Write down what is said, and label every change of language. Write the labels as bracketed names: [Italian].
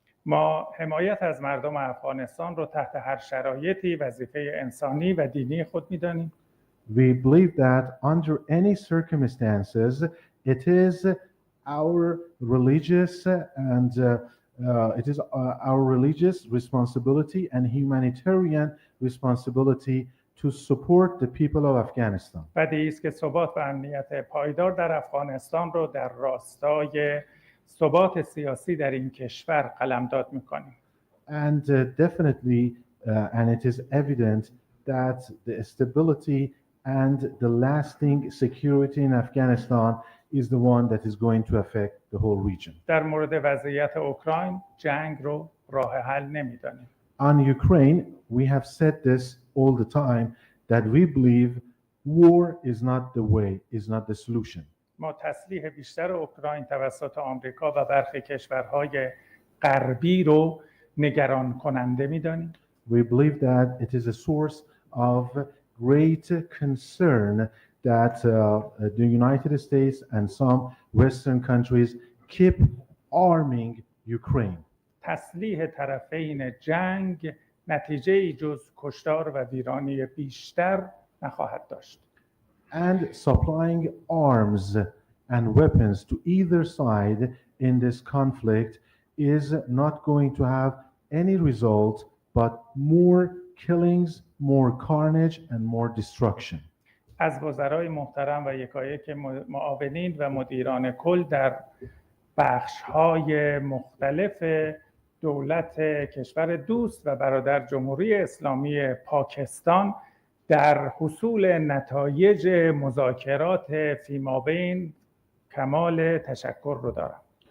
[Persian] ما حمایت از مردم افغانستان رو تحت هر شرایطی وظیفه انسانی و دینی خود می‌دانیم. [English] We believe that under any circumstances, it is our religious and it is our religious responsibility and humanitarian responsibility to support the people of Afghanistan. [Persian] بدیهی است که ثبات و امنیت پایدار در افغانستان رو در راستای ثبات سیاسی در این کشور قلمداد می‌کنیم. [English] And definitely, and it is evident that the stability and the lasting security in Afghanistan is the one that is going to affect the whole region. [Persian] در مورد وضعیت اوکراین جنگ رو راه حل نمی‌دانیم. [English] On Ukraine, we have said this all the time that we believe war is not the way, is not the solution. [Persian] ما تسلیح بیشتر اوکراین توسط آمریکا و برخی کشورهای غربی رو نگران کننده می‌دانیم. [English] We believe that it is a source of great concern that the United States and some Western countries keep arming Ukraine. [Persian] تسلیح طرفین جنگ نتیجه جز کشتار و ویرانی بیشتر نخواهد داشت. [English] And supplying arms and weapons to either side in this conflict is not going to have any result but more killings, more carnage, and more destruction. [Persian] از وزرای محترم و یکایک معاونین و مدیران کل در بخش‌های مختلف دولت کشور دوست و برادر جمهوری اسلامی پاکستان در حصول نتایج مذاکرات فیمابین کمال تشکر رو دارم.